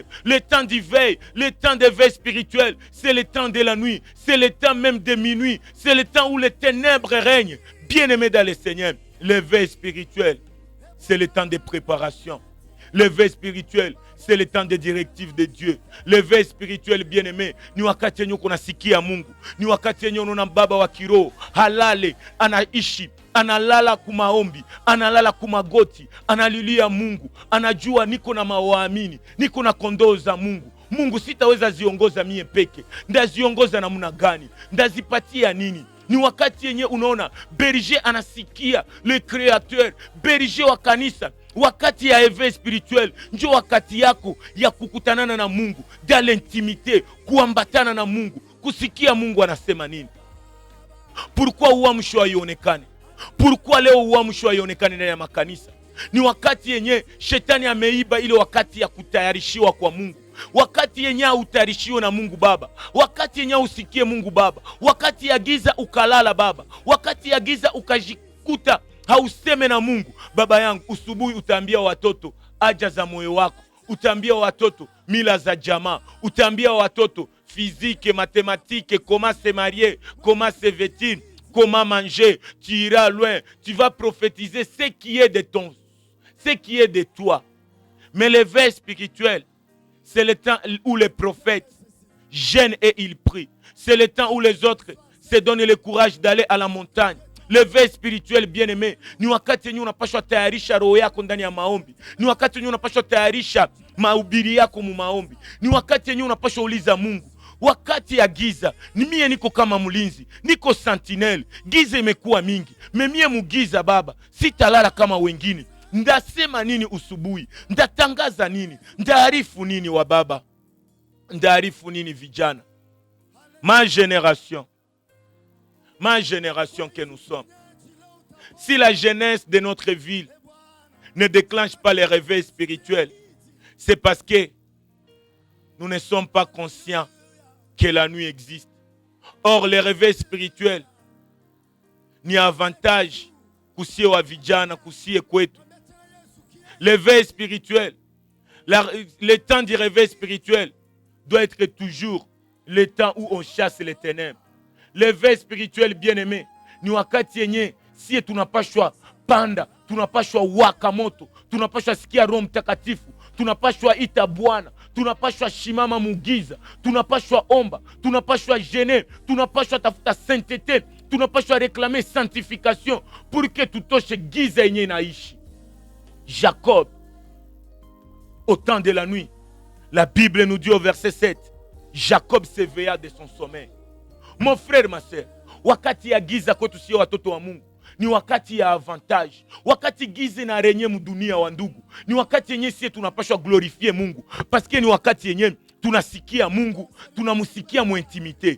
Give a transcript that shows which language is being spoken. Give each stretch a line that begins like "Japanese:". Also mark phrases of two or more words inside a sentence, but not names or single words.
French: Le temps d'éveil, le temps d'éveil spirituel, c'est le temps de la nuit. C'est le temps même de minuit. C'est le temps où les ténèbres règnent. Bien-aimé dans le Seigneur, l'éveil spirituel, c'est le temps de préparation. L'éveil spirituel, c'est le temps des directives de Dieu. L'éveil spirituel, bien-aimé,
Swahili: ni wakati yenye kunasikia Mungu, ni wakati yenye unaona baba wa kiroho halale, anaishi, analala kumaombi, analala kumagoti, analilia Mungu, anajua niko na mawaamini, niko na kondoo za Mungu. Mungu sitaweza ziongoza mie peke, ndaziongoza namna gani? Ndazipatia nini? Ni wakati yenye unaona berger anasikia
French: le créateur,
Swahili: berger wa kanisa. Wakati ya
French: éveil spirituel
Swahili: ndio wakati yako ya kukutanana na Mungu,
French: dans l'intimité,
Swahili: kuambatana na Mungu, kusikia Mungu anasema nini. Pourquoi uamsho haionekane? Pourquoi leo uamsho haionekane ndani ya makanisa? Ni wakati yenye shetani ameiba ile wakati ya kutayarishiwa kwa Mungu. Wakati yenye utayarishiwe na Mungu Baba, wakati yenye usikie Mungu Baba, wakati ya giza ukalala Baba, wakati ya giza ukajikuta hauseme na Mungu. Baba yangu, usubuhi utaambia watoto haja za moyo wako, utaambia watoto mila za jamaa, utaambia watoto
French: physique, mathématique, comment se marier, comment se vêtir, comment manger. Tu iras loin, tu vas prophétiser ce qui est de ton, ce qui est de toi. Mais l'éveil spirituel, c'est le temps où les prophètes jeûnent et ils prient. C'est le temps où les autres se donnent le courage d'aller à la montagne. L'éveil spirituel, bien-aimé,
Swahili: ni wakati yenye unapaswa tayarisha roho yako ndani ya maombi. Ni wakati yenye unapaswa tayarisha mahubiri yako mu maombi. Ni wakati yenye unapaswa uliza Mungu. Wakati ya giza, ni mie niko kama mlinzi, niko sentinel. Giza imekuwa mingi, memie mugiza Baba, sitalala kama wengine. Ndasema nini usubuhi? Ndatangaza nini? Ndaarifu nini wa baba? Ndaarifu nini vijana?
French: Ma génération que nous sommes, si la jeunesse de notre ville ne déclenche pas les réveils spirituels, c'est parce que nous ne sommes pas conscients que la nuit existe.
Swahili: Or,
French: les réveils spirituels
Swahili: ni avantage kusie wa vijana, kusie kwetu.
French: L'éveil spirituel, le temps du réveil spirituel doit être toujours le temps où on chasse les ténèbres. L'éveil spirituel, bien-aimé,
Swahili: ni wakati yenye si tunapashwa panda, tunapashwa waka moto, tunapashwa sikia Roho Mtakatifu, tunapashwa ita Bwana, tunapashwa shimama mugiza, tunapashwa omba, tunapashwa jeûner, tunapashwa tafuta sainteté, tunapashwa
French: réclamer sanctification pour que
Swahili: tutoshe giza yenye inaishi.
French: Jacob, au temps de la nuit, la Bible nous dit au verset 7, Jacob s'éveilla de son sommeil. Mon frère, ma soeur,
Swahili: wakati ya giza kwetu sio watoto wa Mungu, ni wakati ya avantage. Wakati giza na renye mudunia wa ndugu, ni wakati yenye sisi tunapashwa glorifie Mungu, paske ni wakati yenye tunasikia Mungu, tunamusikia mu intimite.